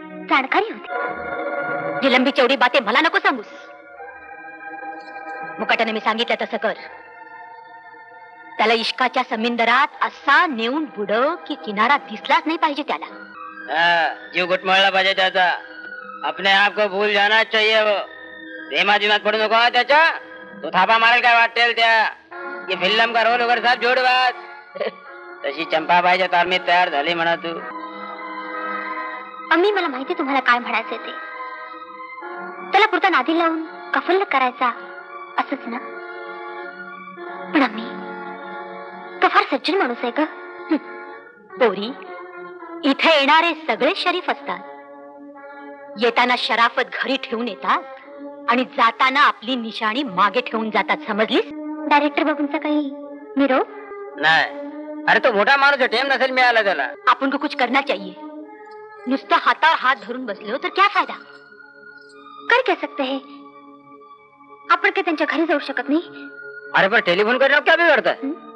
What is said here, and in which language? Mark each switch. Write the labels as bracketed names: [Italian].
[Marathi] जाणकारी होती. जिलंबीची एवढी बाते मला नको सांगूस. मुकाट्याने मी सांगितलं तसं कर. त्याला इश्काच्या समिंदरात असा नेऊन बुडव की किनारा दिसलाच नाही पाहिजे त्याला. जीव घुटमळला पाहिजे त्याचा. [Hindi] अपने आप को भूल जाना चाहिए वो. [Marathi] प्रेमा दिमाग पडू नको हा त्याच्या. तो थापा मारेल काय वाटेल त्या. [Hindi] ये फिल्म का रोल [Marathi] वगैरे साहेब जोडवात. तशी चंपाबाईच्या तालमीत तयार झाली म्हणा तू. अम्मी मला माहिती तुम्हाला काय म्हणायचं ते. त्याला पुरता नादी लावून कफल करायचा असंच ना. पण अम्मी तो फार सज्जन माणूस आहे का? पोरी इथे येणारे सगळे शरीफ असतात. येताना शराफत घरी ठेवून येतात आणि जाताना आपली निशाणी मागे ठेवून जातात. समजलीस? डायरेक्टर बाबूंचा काही निरोप नाही. अरे तो मोठा माणूस टेम नसेल मिळाला त्याला. [Hindi] आपण को कुछ करना चाहिए. [Marathi] नुसतं हातावर हात धरून बसलो तर [Hindi] क्या फायदा? कर क्या सकते हैं. [Marathi] आपण काही त्यांच्या घरी जाऊ शकत नाही. [Hindi] अरे पर टेलीफोन करने क्या बिगड़ता है.